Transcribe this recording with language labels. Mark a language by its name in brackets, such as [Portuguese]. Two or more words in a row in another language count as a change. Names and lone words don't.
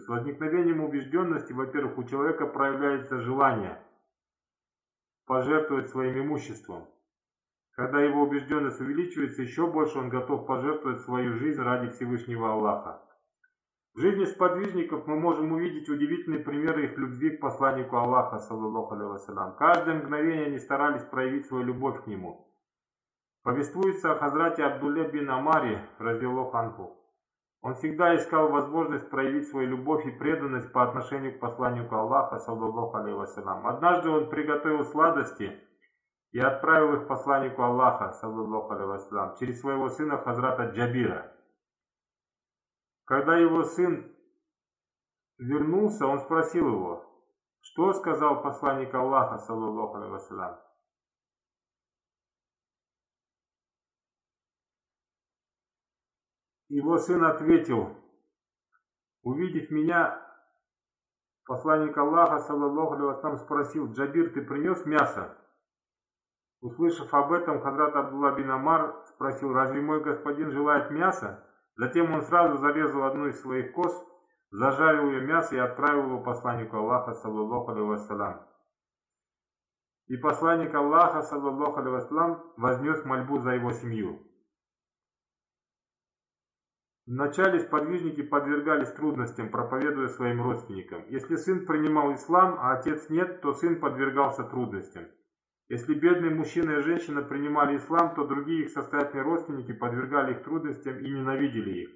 [Russian] С возникновением убежденности, во-первых, у человека проявляется желание пожертвовать своим имуществом. Когда его убежденность увеличивается, еще больше он готов пожертвовать свою жизнь ради Всевышнего Аллаха. В жизни сподвижников мы можем увидеть удивительные примеры их любви к посланнику Аллаха, [Arabic] صلى الله عليه وسلم. [Russian] Каждое мгновение они старались проявить свою любовь к нему. Повествуется о Хазрате Абдулле бин Амаре, [Arabic] رضي الله عنه. [Russian] Он всегда искал возможность проявить свою любовь и преданность по отношению к посланнику Аллаха, [Arabic] صلى الله عليه وسلم. [Russian] Однажды он приготовил сладости и отправил их посланнику Аллаха, [Arabic] صلى الله عليه وسلم, [Russian] через своего сына Хазрата Джабира. Когда его сын вернулся, он спросил его: «Что сказал посланник Аллаха, [Arabic] صلى الله عليه وسلم?» [Russian] Его сын ответил: «Увидев меня, посланник Аллаха, [Arabic] صلى الله عليه وسلم, [Russian] спросил: Джабир, ты принес мясо?» Услышав об этом, Хазрат Абдулла бин Амар спросил: «Разве мой господин желает мяса?» Затем он сразу зарезал одну из своих коз, зажарил ее мясо и отправил его посланнику Аллаха, [Arabic] صلى الله عليه وسلم. [Russian] И посланник Аллаха, [Arabic] صلى الله عليه وسلم, [Russian] вознес мольбу за его семью. Вначале сподвижники подвергались трудностям, проповедуя своим родственникам. Если сын принимал ислам, а отец нет, то сын подвергался трудностям. Если бедный мужчина и женщина принимали ислам, то другие их состоятельные родственники подвергали их трудностям и ненавидели их.